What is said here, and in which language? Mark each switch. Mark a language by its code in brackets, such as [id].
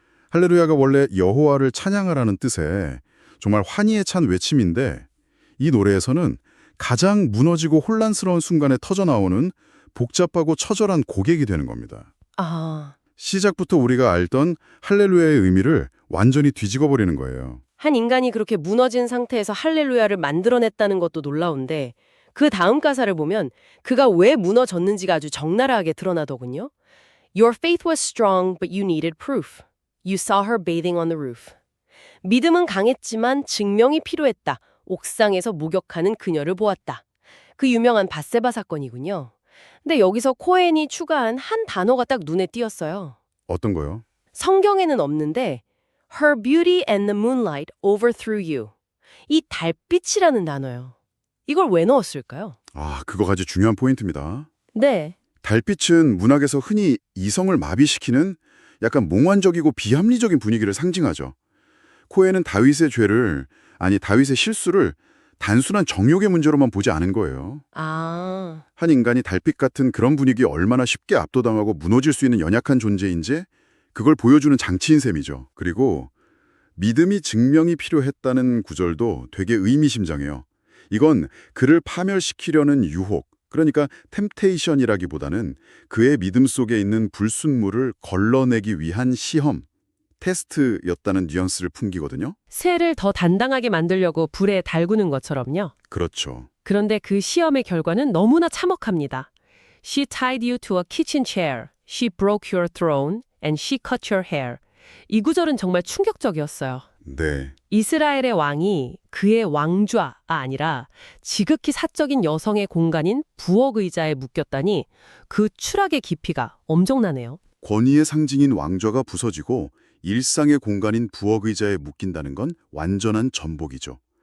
[ko] 할렐루야가 원래 여호와를 찬양하라는 뜻의 정말 환희에 찬 외침인데 이 노래에서는 가장 무너지고 혼란스러운 순간에 터져나오는 복잡하고 처절한 고백이 되는 겁니다. 시작부터 우리가 알던 할렐루야의 의미를 완전히 뒤집어버리는 거예요. 한 인간이 그렇게 무너진 상태에서 할렐루야를 만들어냈다는 것도 놀라운데 그 다음 가사를 보면 그가 왜 무너졌는지가 아주 적나라하게 드러나더군요. [en] Your faith was strong, but you needed proof. You saw her bathing on the roof. [ko] 믿음은 강했지만 증명이 필요했다. 옥상에서 목욕하는 그녀를 보았다. 그 유명한 밧세바 사건이군요. 근데 여기서 코엔이 추가한 한 단어가 딱 눈에 띄었어요. 어떤 거요? 성경에는 없는데 [en] Her beauty and the moonlight overthrew you. [ko] 이 달빛이라는 단어요. 이걸 왜 넣었을까요? 그거 아주 중요한 포인트입니다. 네. 달빛은 문학에서 흔히 이성을 마비시키는 약간 몽환적이고 비합리적인 분위기를 상징하죠. 코엔은 다윗의 실수를 단순한 정욕의 문제로만 보지 않은 거예요. 아, 한 인간이 달빛 같은 그런 분위기에 얼마나 쉽게 압도당하고 무너질 수 있는 연약한 존재인지 그걸 보여주는 장치인 셈이죠. 그리고 믿음이 증명이 필요했다는 구절도 되게 의미심장해요. 이건 그를 파멸시키려는 유혹, 그러니까 템테이션이라기보다는 그의 믿음 속에 있는 불순물을 걸러내기 위한 시험, 테스트였다는 뉘앙스를 풍기거든요. 쇠를 더 단단하게 만들려고 불에 달구는 것처럼요. 그렇죠. 그런데 그 시험의 결과는 너무나 참혹합니다. [en] She tied you to a kitchen chair. She broke your throne and she cut your hair. [ko] 이 구절은 정말 충격적이었어요. 네. 이스라엘의 왕이 그의 왕좌가 아니라 지극히 사적인 여성의 공간인 부엌 의자에 묶였다니 그 추락의 깊이가 엄청나네요. 권위의 상징인 왕좌가 부서지고 일상의 공간인 부엌 의자에 묶인다는 건 완전한 전복이죠.